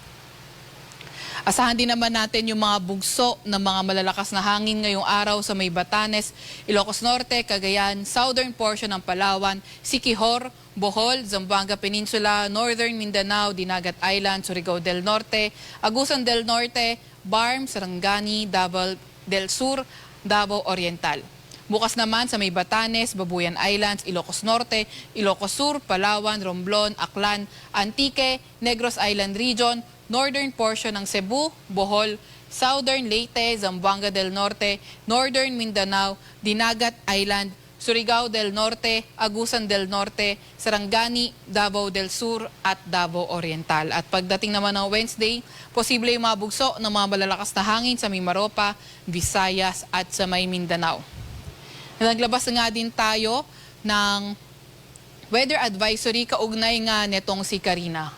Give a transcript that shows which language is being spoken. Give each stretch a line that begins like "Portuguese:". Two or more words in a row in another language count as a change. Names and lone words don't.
Filipino: Asahan din naman natin yung mga bugso ng mga malalakas na hangin ngayong araw sa may Batanes, Ilocos Norte, Cagayan,
English: southern portion
Filipino: ng Palawan, Siquijor, Bohol, Zamboanga Peninsula, Northern Mindanao, Dinagat Island, Surigao del Norte, Agusan del Norte, Barm, Sarangani, Davao del Sur, Davao Oriental. Bukas naman sa may Batanes, Babuyan Islands, Ilocos Norte, Ilocos Sur, Palawan, Romblon, Aklan, Antique, Negros Island Region,
English: northern portion
Filipino: ng Cebu, Bohol, southern Leyte, Zamboanga del Norte, northern Mindanao, Dinagat Island, Surigao del Norte, Agusan del Norte, Sarangani, Davao del Sur at Davao Oriental. At pagdating naman ng Wednesday, posible yung mabugso ng mga malalakas na hangin sa Mimaropa, Visayas at sa may Mindanao. Naglabas nga din tayo ng
English: weather advisory
Filipino: kaugnay nga netong si Karina.